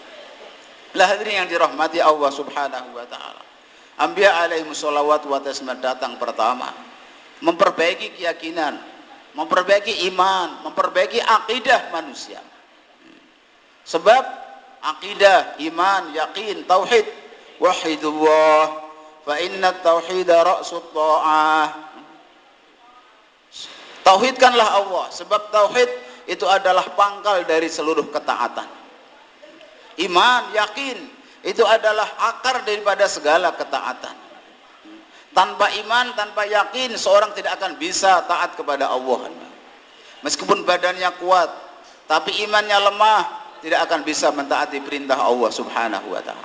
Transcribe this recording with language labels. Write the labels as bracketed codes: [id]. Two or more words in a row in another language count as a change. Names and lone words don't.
[id] Lah hadirin yang dirahmati Allah [ar] سبحانه وتعالى, [id] Anbiya [ar] عليهم الصلوات والتسليم [id] datang pertama memperbaiki keyakinan, memperbaiki iman, memperbaiki akidah manusia. Sebab akidah, iman, yakin, tauhid, [ar] وحد الله فإن التوحيد رأس الطاعة. [id] Tauhidkanlah Allah, sebab tauhid itu adalah pangkal dari seluruh ketaatan. Iman, yakin, itu adalah akar daripada segala ketaatan. Tanpa iman, tanpa yakin, seorang tidak akan bisa taat kepada Allah. Meskipun badannya kuat, tapi imannya lemah, tidak akan bisa mentaati perintah Allah [ar] سبحانه وتعالى.